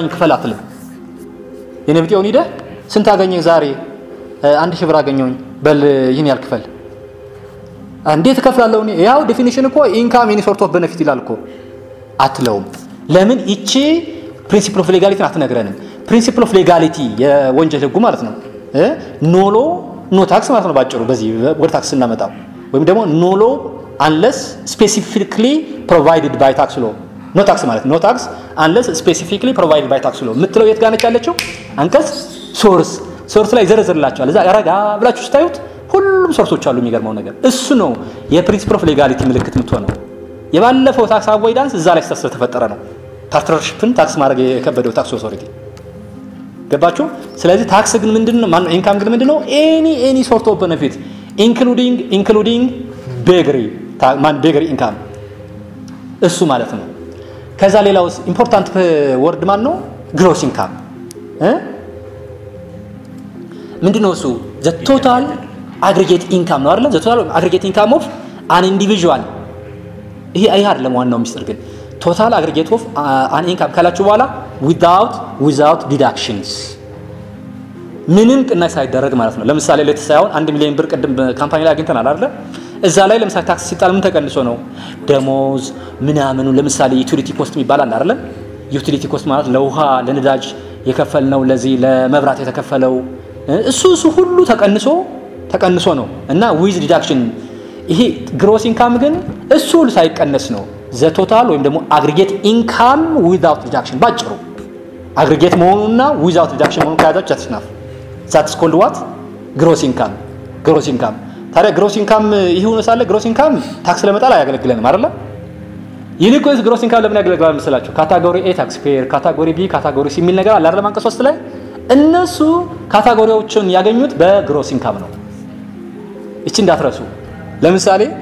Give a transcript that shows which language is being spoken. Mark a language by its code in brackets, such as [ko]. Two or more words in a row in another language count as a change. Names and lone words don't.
[am] ክፈል አትልም የነብጤውን ሄደ ስንት አገኘ ዛሬ 1000 ብር አገኘው በል ይሄን ያልክፈል እንዴት ከፍላለሁ እኔ ያው ዲፊኒሽን እኮ [en] income any sort of benefit [am] ይላል እኮ አትለውም ለምን እቺ [en] principle of legality [am] አትነግረንም [en] principle of legality [am] የወንጀል ህጉ ማለት ነው ኖሎ [en] no tax [am] ማለት ነው ባጭሩ በዚህ ወደ ታክስ እናመጣው ወይም ደግሞ ኖሎ [en] unless specifically provided by tax law no tax [am] ማለት [en] no tax unless specifically provided by tax law [am] ምትለው የት ጋር ነች ያለችው አንቀጽ ሶርስ ላይ ዘረዘርላችኋል እዛ ያረጋ ብላችሁ ስታዩት ሁሉም ሶርሶች አሉ የሚገርመው ነገር እሱ ነው [en] principle of legality [am] ምልክት የምትሆነው የባለፈው [en] tax avoidance [am] እዛ ላይ ተፈጠረ ነው ፓርትነርሺፕን ታክስ ማድረግ የከበደው [en] tax authority [am] ገባችሁ ስለዚህ ታክስ ግን ምንድነው ማን ኢንካም ግን ምንድነው [en] any sort of benefit including beggary [am] ማን [en] beggary income [am] እሱ ማለት ነው ከዛ ሌላው [en] important word [am] ማን ነው [en] gross income [am] ምንድነው እሱ [en] the total aggregate income [am] ነው አይደል [en] the total aggregate income of an individual [am] ይሄ አይደለም ዋናው ሚስጥር ግን [en] total aggregate of an income [am] ካላችሁ በኋላ [en] without deductions [am] ምንም ቅናሽ ሳይደረግ ማለት ነው ለምሳሌ ለተሳያውን 1 ሚሊዮን ብር ቀደም ካምፓኒ ላይ አግኝተናል አይደል እዛ ላይ ለምሳሌ ታክስ ሲጣል ምን ተቀንሶ ነው ደሞዝ ምናምኑ ለምሳሌ [en] utility cost [am] ይባላል አይደል [en] utility cost [am] ማለት ለውሃ ለነዳጅ የከፈልነው ለዚህ ለመብራት የተከፈለው እሱ ሁሉ ተቀንሶ ነው እና [en] with deduction [am] ይሄ [en] gross income [am] ግን እሱ ሁሉ ሳይቀነስ ነው [en] the total [am] ወይም ደግሞ [en] aggregate income without deduction [am] ባጭሩ አግሪጌት መሆኑና [en] without deduction [am] መሆኑ ካያዛች አትስናፍ [en] that's called what gross income [am] ታዲያ [en] gross income [am] ይሁን ሳለ [en] gross income [am] ታክስ ለመጣል አያገለግለንም አይደል ይልቁንስ [en] gross income [am] ለምን ያገለግላል መሰላችሁ [en] category A tax payer category B category C [am] የሚል ነገር አለ አይደል አንቀጽ 3 ላይ እነሱ ካታጎሪዎችን ያገኙት በ [en] gross income [am] ነው እቺ እንዳትረሱ ለምሳሌ